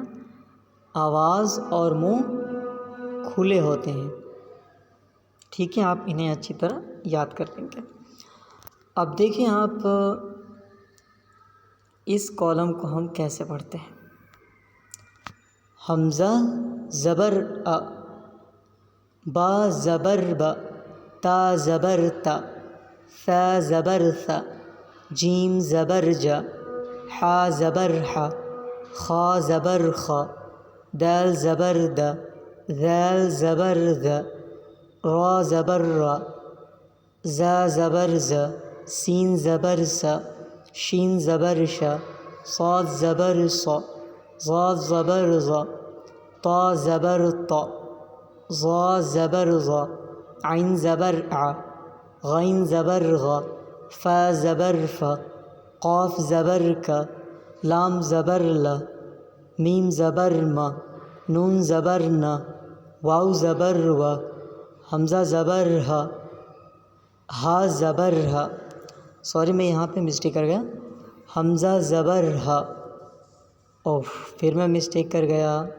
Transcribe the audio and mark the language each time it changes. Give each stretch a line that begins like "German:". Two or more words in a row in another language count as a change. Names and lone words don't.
Urdu: آواز اور منہ کھلے ہوتے ہیں، ٹھیک ہے؟ آپ انہیں اچھی طرح یاد کر لیں گے۔ اب دیکھیں آپ اس کالم کو ہم کیسے پڑھتے ہیں۔ حمزہ زبر ا، با زبر ب، تا زبر تا، ثا زبر ثا، جیم زبر ج، حا زبر ح، خا زبر خ، دال زبر د، ذال زبر ذ، را زبر را، زا زبر ز، سین زبر س، شین زبر ش، صاد زبر ص، ضاد زبر ظ، طا زبر طا، ظا زبر ظا، عین زبر ع، غین زبر غ، فا زبر ف، قاف زبر ک، لام زبر ل، میم زبر م، نون زبر ن، واو زبر و، حمزہ زبر ہ، ہا زبر ہ، سوری میں یہاں پہ مسٹیک کر گیا، حمزہ زبر ہ، پھر میں مسٹیک کر گیا،